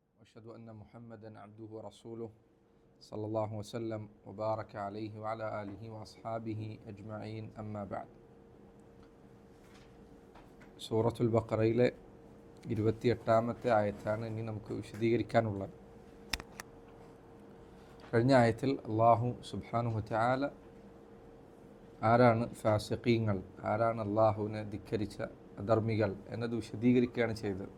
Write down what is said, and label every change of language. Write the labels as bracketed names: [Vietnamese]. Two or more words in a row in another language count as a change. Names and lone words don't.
[Arabic] وأشهد أن محمدا عبده ورسوله صلى الله وسلم وبارك عليه وعلى آله وأصحابه أجمعين أما بعد. [Malayalam] സൂറത്തുൽ ബഖറയിലെ 28-ാമത്തെ ആയത്താണ് ഇനി നമുക്ക് വിശദീകരിക്കാനുള്ളത്. കഴിഞ്ഞ ആയത്തിൽ അള്ളാഹു [Arabic] سبحانه وتعالى [Malayalam] ആരാണ് ഫാസിഖീങ്ങൾ, ആരാണ് അള്ളാഹുവിനെ ധിക്കരിച്ച അധർമ്മികൾ എന്നത് വിശദീകരിക്കുകയാണ് ചെയ്തത്.